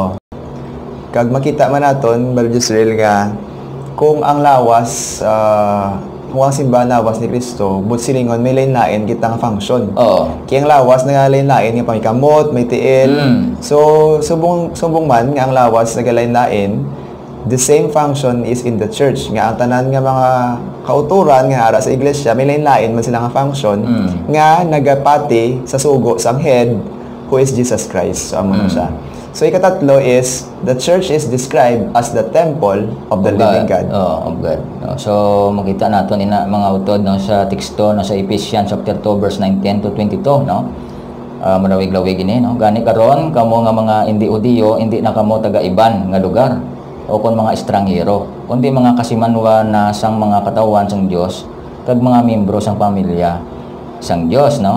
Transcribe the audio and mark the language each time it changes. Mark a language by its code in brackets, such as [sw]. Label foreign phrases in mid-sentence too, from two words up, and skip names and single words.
[hil] Kag makita man naton Brother Israel nga kung ang lawas kung ang simbahan lawas ni Kristo, but silingon may lain-lain kita nga function. Kaya ang lawas nga lain-lain nga pangkamot, may tiil. So subong man nga ang lawas nagalain-lain, [en] the same function is in the church. [hil] Nga ang tanan nga mga kauturan nga ara sa iglesia, may lain-lain man sila nga function nga nagapati sa sugo sang head [en] who is Jesus Christ. [hil] So amo na siya. [en] So ikatatlo is the church is described as the temple of the living God. Oh, of God. [hil] So makita naton ina mga utod no sa teksto no sa Ephesians chapter 2 verse 19 to 22 no. Malawig-lawig ini no. Gani karon kamo nga mga hindi Hudiyo, hindi na kamo taga-iban nga lugar o kon mga estranghero, kundi mga kasimanwa na sang mga katawan sang Dios kag mga miyembro sang pamilya sang Dios no.